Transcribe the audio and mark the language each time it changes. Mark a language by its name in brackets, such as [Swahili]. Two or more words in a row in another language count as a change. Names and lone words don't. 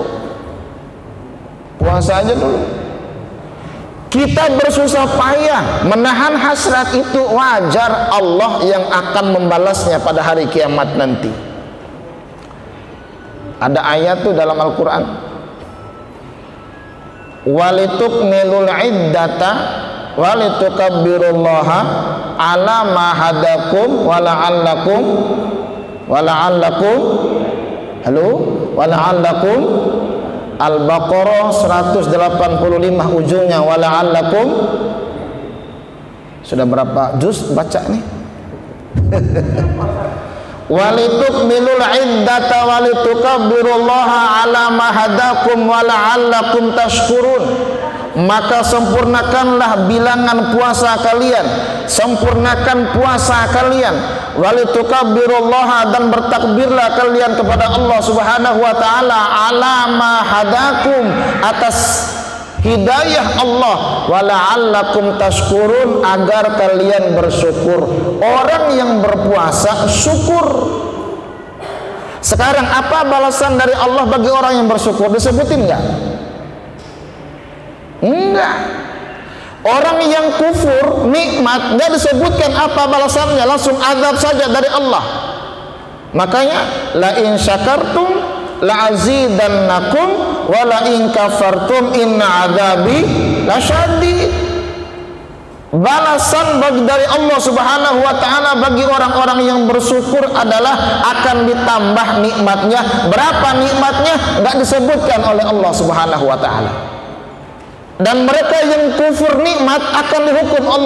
[Indonesian] Puasa aja dulu. Kita bersusah payah menahan hasrat itu, wajar Allah yang akan membalasnya pada hari kiamat nanti. Ada ayat tuh dalam Al-Quran, [Arabic] ولتكملوا العدة ولتكبروا الله على ما هداكم ولعلكم Al-Baqarah 185 ujungnya wala'allakum. [Indonesian] Sudah berapa juz baca nih? [Arabic] ولتكملوا العدة ولتكبروا الله على ما هداكم ولعلكم تشكرون. [Indonesian] Maka sempurnakanlah bilangan puasa kalian, sempurnakan puasa kalian. [Arabic] ولتكبروا الله, [Indonesian] dan bertakbirlah kalian kepada Allah [Arabic] سبحانه وتعالى على ما هداكم, [Indonesian] atas hidayah Allah, [Arabic] ولعلكم تشكرون, [Indonesian] agar kalian bersyukur. Orang yang berpuasa syukur. Sekarang apa balasan dari Allah bagi orang yang bersyukur? Disebutin enggak? Enggak. Orang yang kufur nikmat enggak disebutkan apa balasannya, langsung azab saja dari Allah. [Arabic] Makanya لئن شكرتم لأزيدنكم ولئن كفرتم إن عذابي لشديد. [Indonesian] Balasan dari Allah [Arabic] سبحانه وتعالى [Indonesian] bagi orang-orang yang bersyukur adalah akan ditambah nikmatnya. Berapa nikmatnya enggak disebutkan oleh Allah [Arabic] سبحانه وتعالى. [Indonesian] Dan mereka yang kufur nikmat akan dihukum Allah.